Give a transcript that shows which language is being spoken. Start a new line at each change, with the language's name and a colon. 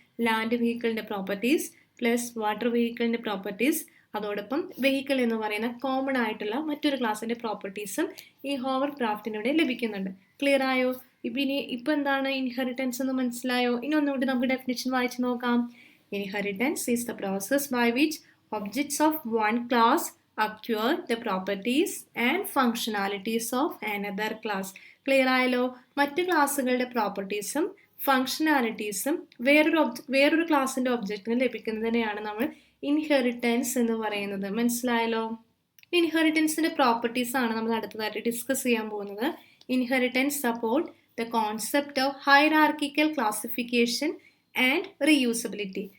Malayalam: Land വെഹിക്കിളിന്റെ properties plus water വെഹിക്കിളിന്റെ properties, അതോടൊപ്പം vehicle എന്ന് പറയുന്ന കോമൺ ആയിട്ടുള്ള മറ്റൊരു ക്ലാസിന്റെ പ്രോപ്പർട്ടീസും ഈ ഹോവർ ക്രാഫ്റ്റിനൂടെ ലഭിക്കുന്നുണ്ട്. ക്ലിയർ ആയോ? ഇപ്പൊ എന്താണ് ഇൻഹെറിറ്റൻസ് എന്ന് മനസ്സിലായോ? ഇനി ഒന്നുകൂടി നമുക്ക് ഡെഫിനിഷൻ വായിച്ചു നോക്കാം.
English: Inheritance is the process by which objects of one class acquire the properties and functionalities of another class.
Malayalam: Clear ആയല്ലോ? മറ്റ് ക്ലാസ്സുകളുടെ പ്രോപ്പർട്ടീസും ഫങ്ഷണാലിറ്റീസും വേറൊരു ക്ലാസിന്റെ ഒബ്ജക്റ്റിന് ലഭിക്കുന്നതിനെയാണ് നമ്മൾ ഇൻഹെറിറ്റൻസ് എന്ന് പറയുന്നത്. മനസ്സിലായല്ലോ? ഇൻഹെറിറ്റൻസിന്റെ പ്രോപ്പർട്ടീസ് ആണ് നമ്മൾ അടുത്തതായിട്ട് ഡിസ്കസ് ചെയ്യാൻ പോകുന്നത്.
English: Inheritance support the concept of hierarchical classification and reusability.